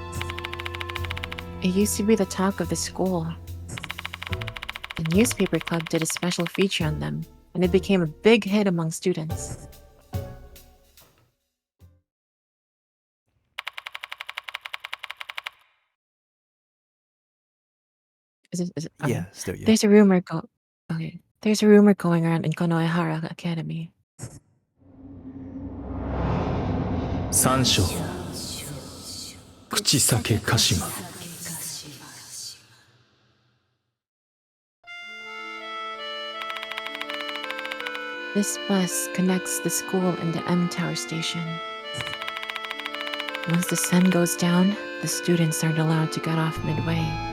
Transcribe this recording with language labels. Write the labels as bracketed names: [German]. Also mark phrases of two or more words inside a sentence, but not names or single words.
[English] It used to be the talk of the school. The newspaper club did a special feature on them, and it became a big hit among students. Yeah, still yeah. There's a rumor There's a rumor going around in Konoe Academy. 三章口裂鹿島 This bus connects the school and the M Tower station. Once the sun goes down, the students aren't allowed to get off midway.